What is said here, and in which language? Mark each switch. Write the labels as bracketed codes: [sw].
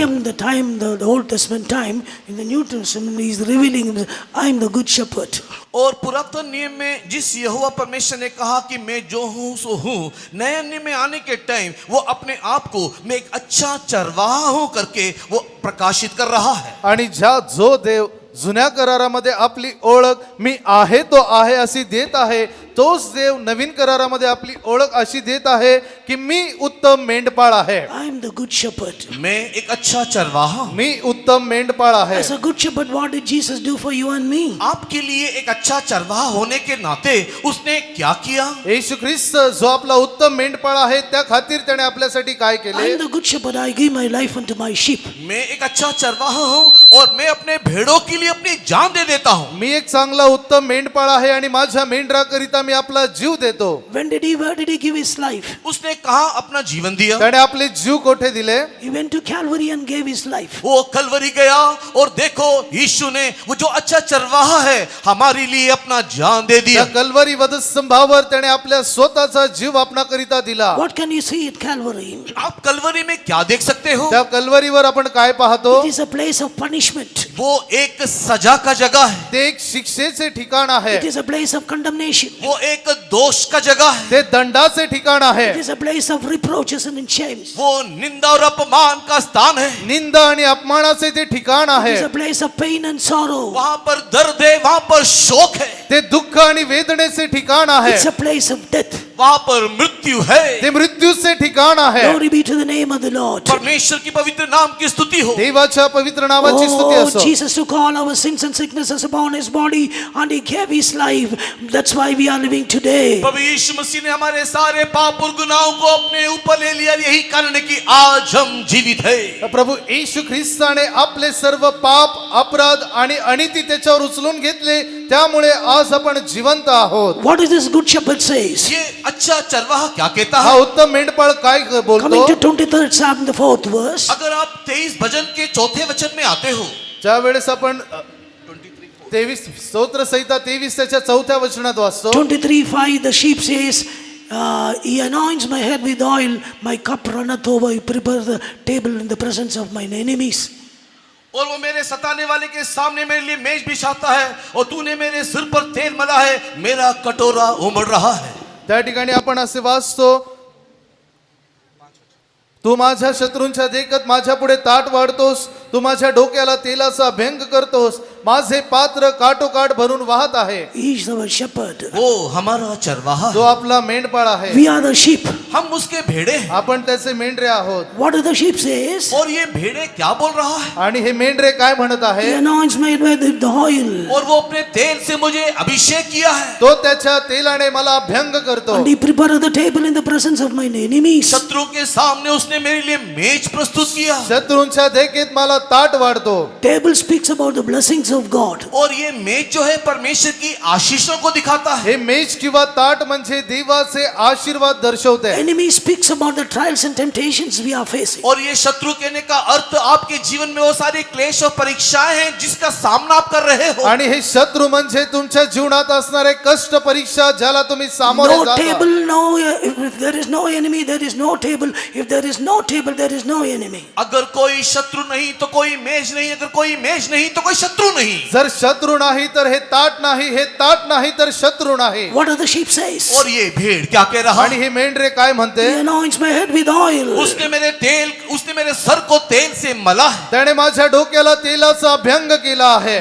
[en] am the time, the Old Testament time, in the New Testament, He is revealing Himself. I am the good shepherd. [hi] और पुरातन नियम में जिस यहोवा परमेश्वर ने कहा कि मैं जो हूँ सो हूँ, नए नियम में आने के टाइम वो अपने आप को मैं एक अच्छा चरवाहा हूँ करके वो प्रकाशित कर रहा है. [mr] आणि जो देव जुन्या करारामध्ये आपली ओळख मी आहे तो आहे अशी देत आहे, तोच देव नवीन करारामध्ये आपली ओळख अशी देत आहे की मी उत्तम मेंढपाळ आहे. [en] I am the good shepherd. [hi] मैं एक अच्छा चरवाहा हूँ. [mr] मी उत्तम मेंढपाळ आहे. [en] As a good shepherd, what did Jesus do for you and me? [hi] आपके लिए एक अच्छा चरवाहा होने के नाते उसने क्या किया? [mr] येशू ख्रिस्त जो आपला उत्तम मेंढपाळ आहे त्या खातीर त्याने आपल्यासाठी काय [en] I [mr] केले. [en] am the good shepherd. I give my life unto my sheep. [hi] मैं एक अच्छा चरवाहा हूँ और मैं अपने भेड़ों के लिए अपनी जान दे देता हूँ. [mr] मी एक चांगला उत्तम मेंढपाळ आहे आणि माझ्या मेंढराकरिता मी आपला जीव देतो. [en] Where did he give his life? [hi] उसने कहाँ अपना जीवन दिया? [mr] त्याने आपले जीव कोठे दिले. [en] He went to Calvary and gave his life. [hi] वो कलवरी गया और देखो यीशु ने वो जो अच्छा चरवाहा है हमारे लिए अपना जान दे दिया. [mr] त्या कल्वरी वधस्तंभावर त्याने आपल्या स्वतःचा जीव आपणाकरिता दिला. [en] What can you see at Calvary? [hi] आप कलवरी में क्या देख सकते हो? [mr] त्या कल्वरीवर आपण काय पाहतो. [en] It is a place of punishment. [hi] वो एक सजा का जगह है. [mr] ते एक शिक्षेचे ठिकाण आहे. [en] It is a place of condemnation. [hi] वो एक दोष का जगह है. [mr] ते दंडाचे ठिकाण आहे. [en] It is a place of reproaches and shames. [hi] वो निंदा और अपमान का स्थान है. [mr] निंदा आणि अपमानाचे ते ठिकाण [en] It [mr] आहे. [en] is a place of pain and sorrow. [hi] वहां पर दर्द है, वहां पर शोक है, [mr] ते दुःख आणि वेदनेचे ठिकाण आहे. [en] It's a place of death. [hi] वहां पर मृत्यू है. [mr] ते मृत्यूचे ठिकाण आहे. [en] Glory be to the name of the Lord. [hi] परमेश्वर की पवित्र नाम की स्तुति हो. [mr] देवाच्या पवित्र नावाची स्तुती [en] Oh, [mr] असो. [en] Jesus took all our sins and sicknesses upon his body and he gave his life. That's why we are living today. [hi] प्रभु यीशु मसीह ने हमारे सारे पाप और गुनाहों को अपने ऊपर ले लिया. यही कारण है कि आज हम जीवित है. [mr] प्रभू येशू ख्रिस्ताने आपले सर्व पाप अपराध आणि अनिती त्याच्यावर उचलून घेतले, त्यामुळे आज आपण जिवंत आहोत. [en] What does this good shepherd says? [hi] ये अच्छा चरवाहा क्या कहता [mr] हा [hi] है? [mr] उत्तम मेंढपाळ काय बोलतो. [en] Coming to 23rd Psalm, the 4th verse. [hi] अगर आप 23 भजन के चौथे वचन में आते हो, [mr] ज्या वेळेस आपण 23 स्तोत्र संहिता 23 त्याच्या चौथ्या वचनात वाचतो. [en] 23:5, the sheep says, he anoints my head with oil, my cup runneth over, he prepares the table in the presence of mine enemies. [hi] और वो मेरे सताने वाले के सामने मेरे लिए मेज बिछाता है और तूने मेरे सिर पर तेल मला है, मेरा कटोरा उमड़ रहा है. [mr] त्या ठिकाणी आपण असे वाचतो तू माझ्या शत्रूंच्या देखत माझ्या पुढे ताट वाढतोस, तू माझ्या डोक्याला तेलाचा अभ्यंग करतोस, माझे पात्र काठोकाठ भरून वाहत आहे. [en] He is our shepherd. [hi] वो हमारा चरवाहा [mr] तो [hi] है, [mr] आपला मेंढपाळ आहे. [en] We are the sheep. [hi] हम उसके भेड़े हैं. [mr] आपण त्याचे मेंढरे आहोत. [en] What do the sheep says? [hi] और ये भेड़े क्या बोल रहा है? [mr] आणि हे मेंढरे काय म्हणत [en] He [mr] आहे? [en] anoints me with the oil. [hi] और वो अपने तेल से मुझे अभिषेक किया है. [mr] तो त्याच्या तेलाने मला अभ्यंग करतो. [en] And he prepared the table in the presence of my enemies. [hi] शत्रु के सामने उसने मेरे लिए मेज प्रस्तुत किया. [mr] शत्रूंच्या देखत मला ताट वाढतो. [en] Table speaks about the blessings of God. [hi] और ये मेज जो है परमेश्वर की आशीषों को दिखाता है. [mr] हे मेज किंवा ताट म्हणजे देवाचे आशीर्वाद दर्शवते. [en] Enemy speaks about the trials and temptations we are facing. [hi] और ये शत्रु कहने का अर्थ आपके जीवन में वो सारे क्लेश और परीक्षाएं हैं जिसका सामना आप कर रहे हो. [mr] आणि हे शत्रू म्हणजे तुमच्या जीवनात असणारे कष्ट परीक्षा ज्याला तुम्ही सामोरे [en] No [mr] जाता. [en] table, no. If there is no enemy, there is no table. If there is no table, there is no enemy. [hi] अगर कोई शत्रु नहीं तो कोई मेज नहीं, अगर कोई मेज नहीं तो कोई शत्रु नहीं. [mr] जर शत्रू नाही तर हे ताट नाही, हे ताट नाही तर शत्रू नाही. [en] What do the sheep says? [hi] और ये भेड़ क्या कह रहा [mr] आणि [hi] है? [mr] हे मेंढरे काय म्हणते? [en] He anoints my head with oil. [hi] उसने मेरे सर को तेल से मला है. [mr] त्याने माझ्या डोक्याला तेलाचा अभ्यंग केला आहे.